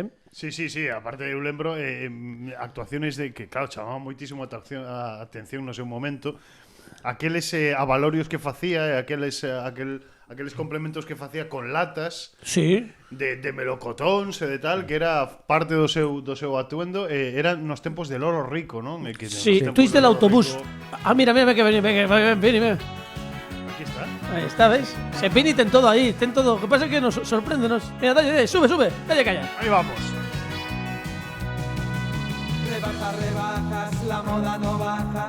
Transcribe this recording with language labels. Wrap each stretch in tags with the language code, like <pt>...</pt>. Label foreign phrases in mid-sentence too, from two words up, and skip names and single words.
<gl>Sí, aparte eu lembro actuaciones de que, claro, chamaba moitísimo a atención no seu momento. Aqueles avalorios que facía, aqueles complementos que facía con latas, sí, de melocotóns e de tal, que era parte do seu atuendo, eran nos tempos de Loro Rico, non? Sí,</gl> <es>twist del autobús.</es> <gl>Mira, que ven.</gl> <es>Aquí está. Ahí está, ¿ves?</es> <gl>Se Pini ten todo ahí, ten todo.</gl> <es>Lo que pasa es que nos sorprende. Mira, dale, sube, dale calla. Ahí vamos. Rebajas, la moda no baja.</es>